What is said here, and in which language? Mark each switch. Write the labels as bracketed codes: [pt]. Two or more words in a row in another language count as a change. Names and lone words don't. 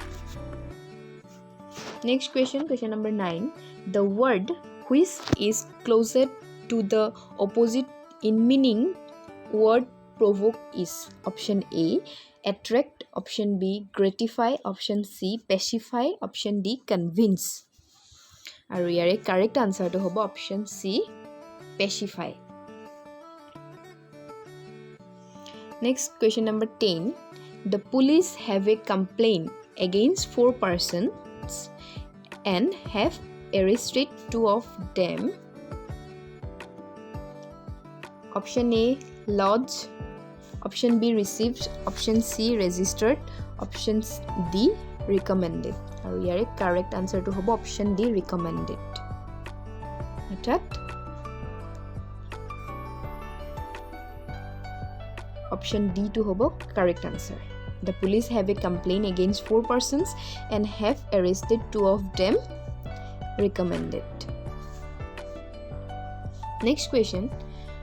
[en] Next question, question number 9. The word which is closer to the opposite in meaning word provoke is. Option A, attract. Option B, gratify. Option C, pacify. Option D, convince. [as] আৰু ইয়াৰে [en] correct answer [as] টো হ'ব [en] option C, pacify. Next question number 10. The police have a complaint against 4 persons and have arrested 2 of them. Option A, lodged. Option B, received. Option C, registered. Option D, recommended. [as] আৰু ইয়াৰে [en] correct answer [as] টো হ'ব [en] option D, recommended. অর্থাৎ option D [as] টো হ'ব [en] correct answer. The police have a complaint against 4 persons and have arrested 2 of them. Recommended. Next question 11.